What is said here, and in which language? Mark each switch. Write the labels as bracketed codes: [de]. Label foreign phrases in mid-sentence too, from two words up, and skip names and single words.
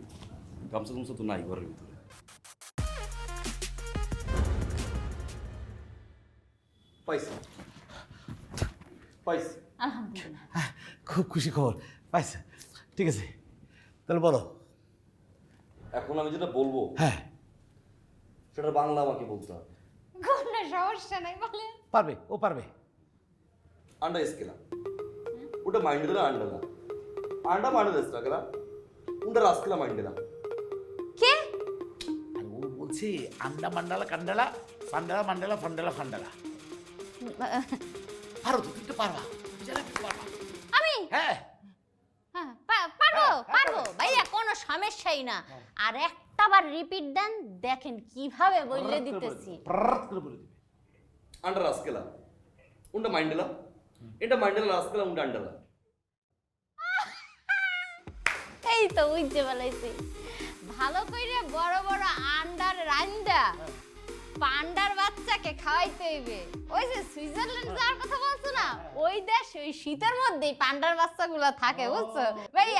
[bn] গামছা গামছা তো নাই ঘরের ভিতরে। পাইছি পাইছি। আলহামদুলিল্লাহ। খুব খুশি খবর পাইছে। ঠিক আছে, তাহলে বলো। এখন আমি যেটা বলবো, হ্যাঁ, সেটা বাংলা আমাকে বলতে হবে। কোনো সমস্যা নাই বলেন। পারবে, ও পারবে। अंडा इसकेला उठे मांडला अंडला अंडा मांडला इसकेला उंडा रास्केला मांडला কে? আর ও বলছে আন্ডা মান্ডালা কান্ডালা ফান্ডালা মান্ডালা ফান্ডালা ফান্ডালা। পারো তো, তুমি তো পারবা, জানা তুমি পারবা। আমি হ্যাঁ, হ্যাঁ পারবো পারবো ভাইয়া, কোনো সমস্যাই না। আর একটা বার রিপিট দেন, দেখেন কিভাবে বলে দিতেছি। প্রাত করে বলে দিবে। अंडा रास्केला उंडा मांडला इंडा मांडला रास्केला उंडा अंडला এই তো বুঝতে পারলাইছি। ভালো কইরে বড় বড় আন্ডার রান্দা পান্ডার বাচ্চাকে খাওয়াইতে হইবে। ওই যে সুইজারল্যান্ড যাওয়ার কথা বলছো না, ওই দেশ ওই শীতের মধ্যেই পান্ডার বাচ্চাগুলো থাকে, বুঝছো ভাইয়া?